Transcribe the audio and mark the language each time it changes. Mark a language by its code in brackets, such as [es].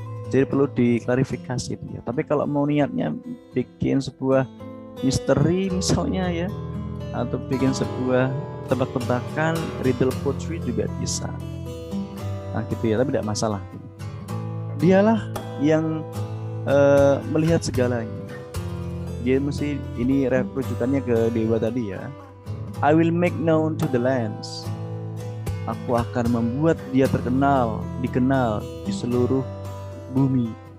[id] Jadi perlu diklarifikasi itu ya. Tapi kalau mau niatnya bikin sebuah misteri misalnya ya, atau bikin sebuah tebak-tebakan, riddle poetry juga bisa. Nah gitu ya, tapi tidak masalah. Dialah yang melihat segalanya. Dia mesti, ini rujukannya ke dewa tadi ya. [en] I will make known to the lands. [id] Aku akan membuat dia terkenal, dikenal di seluruh bumi.